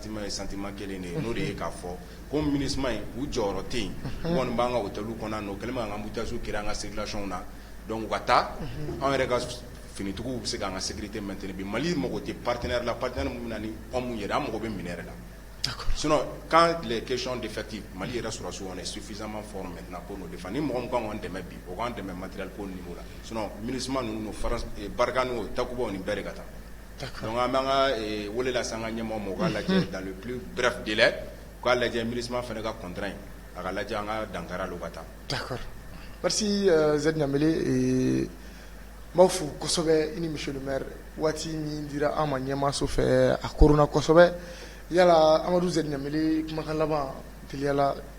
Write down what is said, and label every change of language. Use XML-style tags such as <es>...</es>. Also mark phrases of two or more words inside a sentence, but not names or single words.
<bm>ye sentiment kelen de ye n'o de ye k'a fɔ ko MINUSMA in u jɔyɔrɔ tɛ yen u kɔni b'an ka hôteliw kɔnɔ o kɛlen bɛ k'an ka embouteillage créer an ka circulation na donc u ka taa an yɛrɛ ka finitigiw bɛ se k'an ka sécurité maintenir bi Mali mago tɛ partenaire la partenaire min bɛ na ni anw yɛrɛ an mago bɛ minɛ yɛrɛ la</bm> <fr>sinon quand les questions d'effectifs</fr> <bm>Mali yɛrɛ sɔrɔsiw</bm> <fr>on est suffisamment fort maintenant pour nous défendre</fr> <bm>ni mɔgɔ min kan k'an dɛmɛ bi o k'an dɛmɛ matériel ko niveau la sinon MINUSMA ninnu barika n'o takubaw ni bɛɛ de ka taa donc an b'an ka wele lase an ka ɲɛmɔgɔ ma u k'a lajɛ</bm> <fr>dans le plus bref délai</fr> <bm>u k'a lajɛ MINUSMA fana ka contrat in a ka lajɛ an ka dankari la u ka taa.</bm> <fr>D'accord, merci Z Ɲamele.</fr> <bm>N b'aw fo kosɛbɛ i ni</bm> <fr>monsieur le maire</fr> <bm>waati min dira an ma ɲɛmaaso fɛ a koronna kosɛbɛ yala Amadu Z Ɲamele kumakan laban teliyala.</bm>